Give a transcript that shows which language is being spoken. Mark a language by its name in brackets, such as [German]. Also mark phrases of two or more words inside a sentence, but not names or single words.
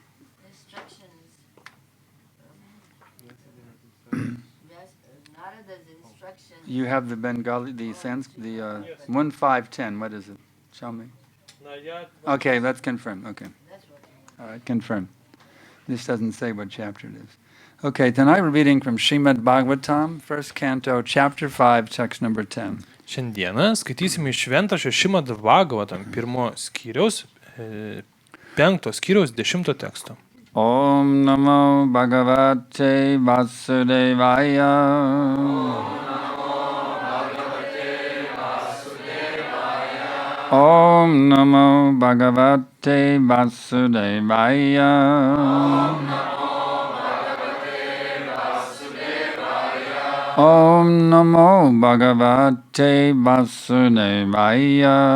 [English] You have the Bengali, the 1.5.10. What is it? Show me. Okay, that's confirmed. Okay. All right, confirmed. This doesn't say what chapter it is. Okay, tonight we're reading from Śrīmad Bhāgavatam, first canto, chapter 5, text number 10. [Lithuanian] Šiandieną skaitysime iš Šventojo Śrīmad Bhāgavatam, 1 skyriaus, 5 skyriaus 10 teksto. [Sanskrit] Om Namo Bhagavate Vasudevaya. Om Namo Bhagavate Vasudevaya. Om Namo Bhagavate Vasudevaya.